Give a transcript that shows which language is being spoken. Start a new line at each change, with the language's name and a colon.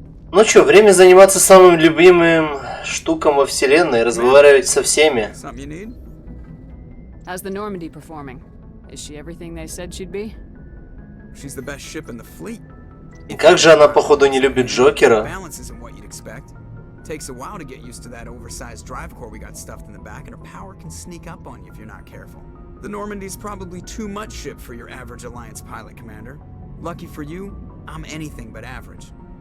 Russian: Ну чё, время заниматься самым любимым штукам во вселенной, разговаривать со всеми.
English: How's the Normandy performing? Is she everything they said she'd be? She's the best ship in the fleet.
Russian: И как же она, походу, не любит Джокера?
English: Balance isn't what you'd expect. Takes a while to get used to that oversized drive core we got stuffed in the back, and her power can sneak up on you if you're not careful. The Normandy's probably too much ship for your average Alliance pilot, Commander. Lucky for you, I'm anything but average.